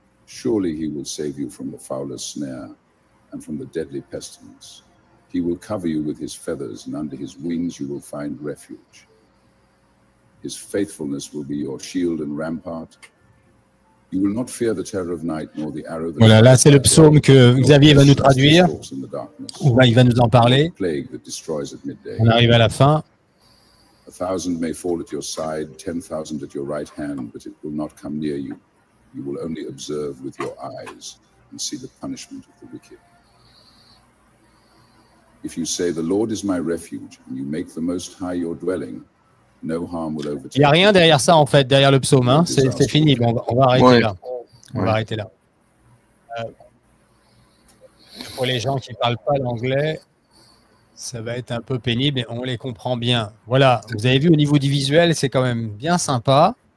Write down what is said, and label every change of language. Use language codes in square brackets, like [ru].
[en] Surely He will save you from the fowler's snare and from the deadly pestilence. He will cover you with His feathers, and under His wings you will find refuge. His faithfulness will be your shield and rampart. You will not fear the terror of night, nor the arrow that [fr] Voilà, là c'est le psaume que Xavier va nous traduire. Là, il va nous en parler. On arrive à la fin. [en] 1,000 may fall at your side, 10,000 at your right hand, but it will not come near you. You will only observe with your eyes and see the punishment of the wicked. If you say, the Lord is my refuge, and you make the Most High your dwelling, no harm will overtake you. [fr] Il n'y a rien derrière ça, en fait, derrière le psaume. Hein. C'est fini. Bon, on va arrêter là. On va arrêter là. Pour les gens qui ne parlent pas l'anglais, ça va être un peu pénible, mais on les comprend bien. Voilà, vous avez vu au niveau du visuel, c'est quand même bien sympa.